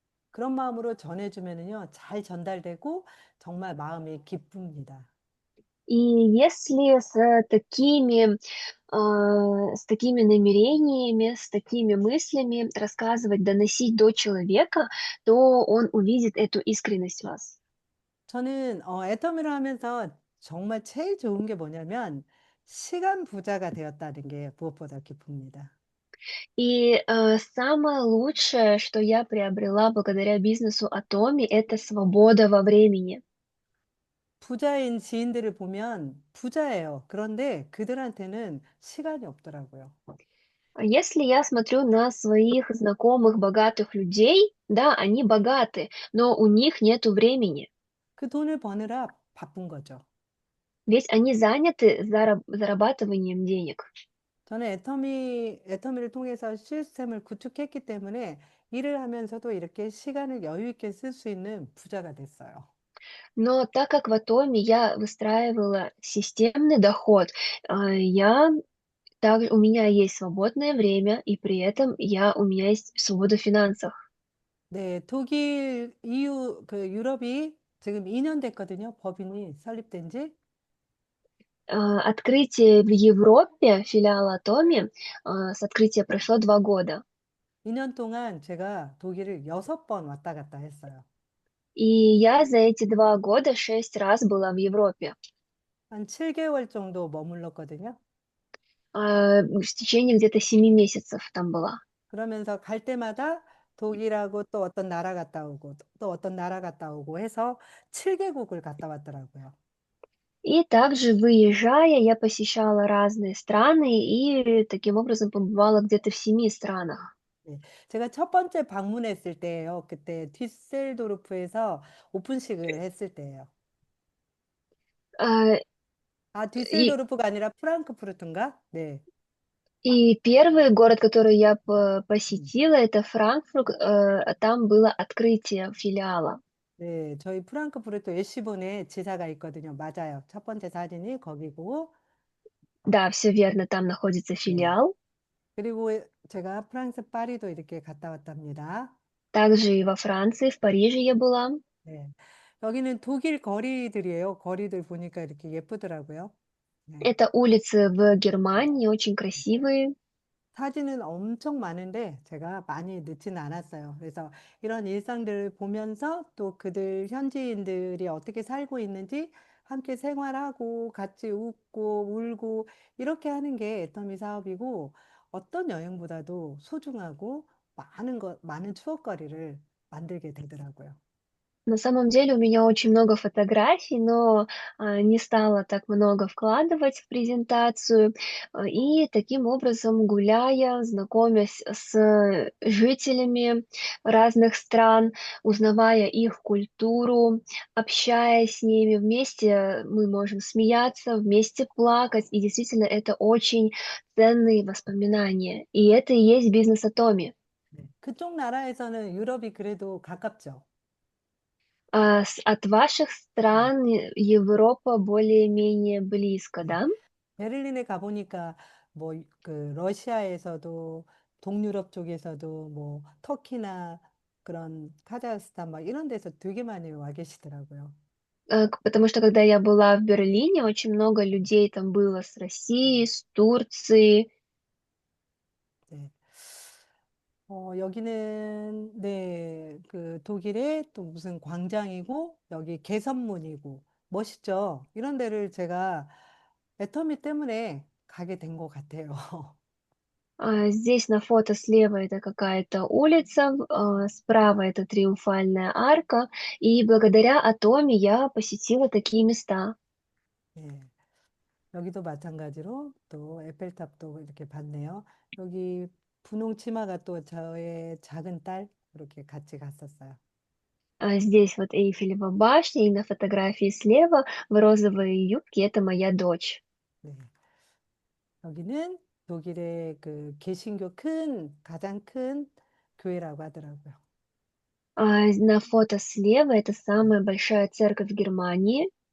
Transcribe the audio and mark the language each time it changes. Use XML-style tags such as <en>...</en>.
<ko>그런 마음으로 전해주면은요, 잘 전달되고 정말 마음이 기쁩니다.</ko> <ru>И если с такими намерениями, с такими мыслями рассказывать, доносить до человека, то он увидит эту искренность в вас.</ru> <ko>저는 애터미를 하면서 정말 제일 좋은 게 뭐냐면 시간 부자가 되었다는 게 무엇보다 기쁩니다.</ko> <ru>И самое лучшее, что я приобрела благодаря бизнесу Atomi, это свобода во времени.</ru> <ko>부자인 지인들을 보면 부자예요. 그런데 그들한테는 시간이 없더라고요.</ko> <ru>Если я смотрю на своих знакомых богатых людей, да, они богаты, но у них нету времени,</ru> <ko>그 돈을 버느라 바쁜 거죠.</ko> <ru>ведь они заняты зарабатыванием денег.</ru> <ko>저는 애터미를 통해서 시스템을 구축했기 때문에 일을 하면서도 이렇게 시간을 여유 있게 쓸 수 있는 부자가 됐어요.</ko> <ru>Но так как в Атоме я выстраивала системный доход, у меня есть свободное время, и при этом у меня есть свобода в финансах.</ru> <ko>네, 독일, EU, 그 유럽이 지금 2년 됐거든요. 법인이 설립된 지.</ko> <ru>Открытие в Европе филиала Атоми, с открытия прошло 2 года.</ru> <ko>2년 동안 제가 독일을 6번 왔다 갔다 했어요.</ko> <ru>И я за эти 2 года 6 раз была в Европе,</ru> <ko>한 7개월 정도 머물렀거든요.</ko> <ru>в течение где-то 7 месяцев там была.</ru> <ko>그러면서 갈 때마다 독일하고 또 어떤 나라 갔다 오고 또 어떤 나라 갔다 오고 해서 7개국을 갔다 왔더라고요.</ko> <ru>И также, выезжая, я посещала разные страны и таким образом побывала где-то в 7 странах.</ru> <ko>네. 제가 첫 번째 방문했을 때예요. 그때 디셀도르프에서 오픈식을 했을 때예요. А, 아, И, 디셀도르프가 아니라 프랑크푸르트인가? 네.</ko> <ru>и первый город, который я 음. посетила, это Франкфурт, там было открытие филиала.</ru> <ko>네, 저희 프랑크푸르트 예시본에 지사가 있거든요. 맞아요. 첫 번째 사진이 거기고,</ko> <ru>Да, все верно, там находится</ru> <ko>네.</ko> <ru>филиал.</ru> <ko>그리고 제가 프랑스 파리도 이렇게 갔다 왔답니다.</ko> <ru>Также и во Франции, в Париже я была.</ru> <ko>네. 여기는 독일 거리들이에요. 거리들 보니까 이렇게 예쁘더라고요. 네.</ko> <ru>Это улицы в Германии, очень красивые.</ru> <ko>사진은 엄청 많은데 제가 많이 넣지는 않았어요. 그래서 이런 일상들을 보면서 또 그들 현지인들이 어떻게 살고 있는지 함께 생활하고 같이 웃고 울고 이렇게 하는 게 애터미 사업이고 어떤 여행보다도 소중하고 많은 추억거리를 만들게 되더라고요.</ko> <ru>На самом деле у меня очень много фотографий, но не стала так много вкладывать в презентацию. И таким образом, гуляя, знакомясь с жителями разных стран, узнавая их культуру, общаясь с ними, вместе мы можем смеяться, вместе плакать. И действительно, это очень ценные воспоминания. И это и есть бизнес Атоми.</ru> <ko>네. 그쪽 나라에서는 유럽이 그래도 가깝죠.</ko> <ru>От ваших</ru> <ko>네.</ko> <ru>стран Европа более-менее близко,</ru> <ko>네.</ko> <ru>да?</ru> <ko>베를린에 가보니까 뭐 그 러시아에서도 동유럽 쪽에서도 뭐 터키나 그런 카자흐스탄 막 이런 데서 되게 많이 와 계시더라고요.</ko> <ru>Потому что когда я была в Берлине, очень много людей там было с России, с Турции.</ru> <ko>네. 여기는 네, 그 독일의 또 무슨 광장이고 여기 개선문이고 멋있죠. 이런 데를 제가 애터미 때문에 가게 된 것 같아요.</ko> <ru>Здесь на фото слева это какая-то улица, справа это Триумфальная арка, и благодаря Атоме я посетила такие места.</ru> <ko>네. 여기도 마찬가지로 또 에펠탑도 이렇게 봤네요. 여기 분홍 치마가 또 저의 작은 딸 이렇게 같이 갔었어요.</ko> <ru>Здесь вот Эйфелева башня, и на фотографии слева в розовой юбке это моя дочь.</ru> <ko>네. 여기는 독일의 그 개신교 가장 큰 교회라고 하더라고요.</ko> <ru>На фото слева это самая большая церковь в Германии.</ru>